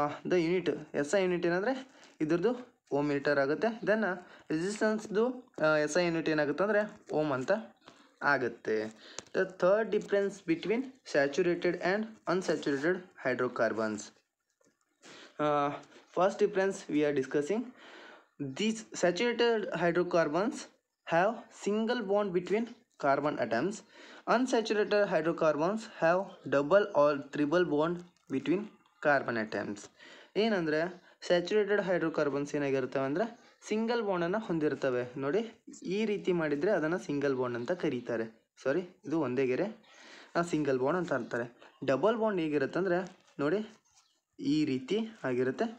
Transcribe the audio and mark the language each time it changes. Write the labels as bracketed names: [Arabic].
[Kannada] The unit SI unit ಏನಂದರೆ ಇದ್ರದ್ದು ohm metre ಆಗುತ್ತೆ. ದೆನ್ ರೆಸಿಸ್ಟೆನ್ಸ್ದು SI ಯೂನಿಟ್ ಏನಾಗುತ್ತೆ ಅಂದರೆ ಓಮ್ ಅಂತ ಆಗುತ್ತೆ. [English] The third difference between saturated and unsaturated hydrocarbons. First difference we are discussing these saturated hydrocarbons have single bond between carbon atoms. Unsaturated hydrocarbons have double or triple bond between carbon atoms. [Kannada] ಏನಂದರೆ saturated hydrocarbons ಏನಾಗಿರ್ತವೆ ಅಂದರೆ single ಬಾಂಡನ್ನು ಹೊಂದಿರ್ತವೆ. ನೋಡಿ, ಈ ರೀತಿ ಮಾಡಿದರೆ ಅದನ್ನು single bond ಅಂತ ಕರೀತಾರೆ. ಇದು ಒಂದೇ ಗೆರೆ, ಸಿಂಗಲ್ ಬಾಂಡ್ ಅಂತ ಅಂತಾರೆ. ಡಬಲ್ ಬಾಂಡ್ ಹೇಗಿರುತ್ತೆ ಅಂದರೆ ನೋಡಿ ಈ ರೀತಿ ಆಗಿರುತ್ತೆ.